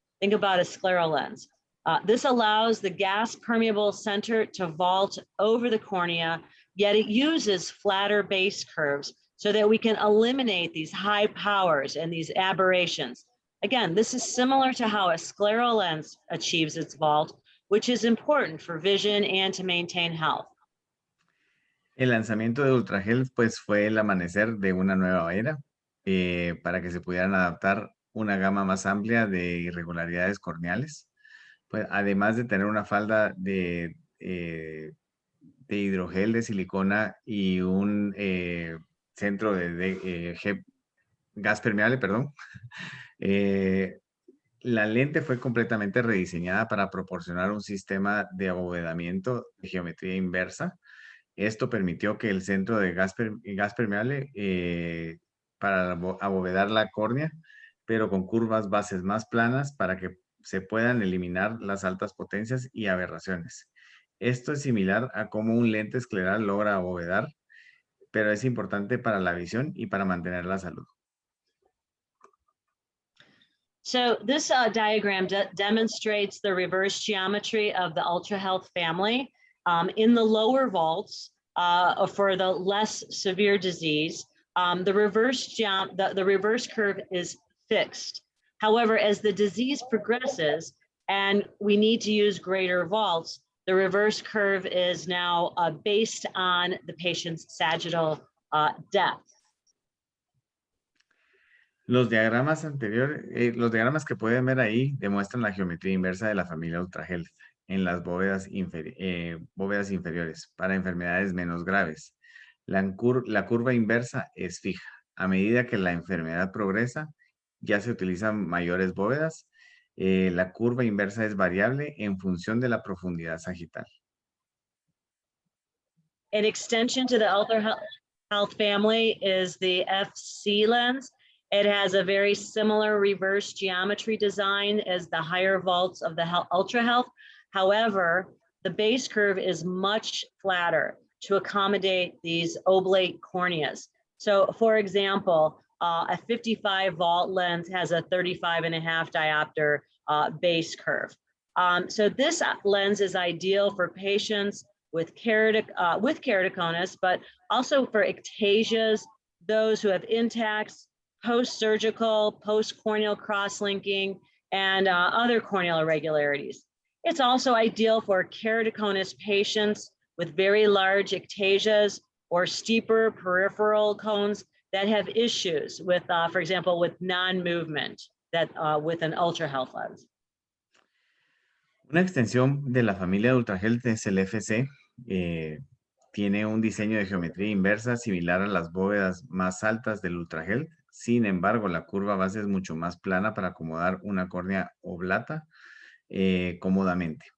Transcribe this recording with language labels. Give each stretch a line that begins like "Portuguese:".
English: Think about a scleral lens. This allows the gas permeable center to vault over the cornea, yet it uses flatter base curves so that we can eliminate these high powers and these aberrations. Again, this is similar to how a scleral lens achieves its vault, which is important for vision and to maintain health.
Spanish: El lanzamiento de Ultra Health pues fue el amanecer de una nueva era para que se pudieran adaptar una gama más amplia de irregularidades corneales, pues además de tener una falda de hidrogel de silicona y un centro de gas permeable, perdón. La lente fue completamente rediseñada para proporcionar un sistema de abovedamiento de geometría inversa. Esto permitió que el centro de gas permeable para abovedar la córnea, pero con curvas bases más planas para que se puedan eliminar las altas potencias y aberraciones. Esto es similar a cómo un lente escleral logra abovedar, pero es importante para la visión y para mantener la salud.
English: So this diagram demonstrates the reverse geometry of the Ultra Health family. In the lower vaults, for the less severe disease, the reverse curve is fixed. However, as the disease progresses and we need to use greater vaults, the reverse curve is now based on the patient's sagittal depth.
Spanish: Los diagramas anteriores, los diagramas que pueden ver ahí demuestran la geometría inversa de la familia Ultra Health en las bóvedas inferiores para enfermedades menos graves. La curva inversa es fija. A medida que la enfermedad progresa, ya se utilizan mayores bóvedas. La curva inversa es variable en función de la profundidad sagital.
English: An extension to the Ultra Health family is the FC lens. It has a very similar reverse geometry design as the higher vaults of the Ultra Health. However, the base curve is much flatter to accommodate these oblate corneas. So for example, a 55 vault lens has a 35.5 diopter base curve. So this lens is ideal for patients with keratoconus, but also for ectasias, those who have intacts, post-surgical, post-corneal cross-linking, and other corneal irregularities. It's also ideal for keratoconus patients with very large ectasias or steeper peripheral cones that have issues with, for example, with non-movement that with an ultra health lens.
Spanish: Una extensión de la familia de UltraHealth es el FC. Tiene un diseño de geometría inversa similar a las bóvedas más altas del UltraHealth. Sin embargo, la curva base es mucho más plana para acomodar una córnea oblata cómodamente.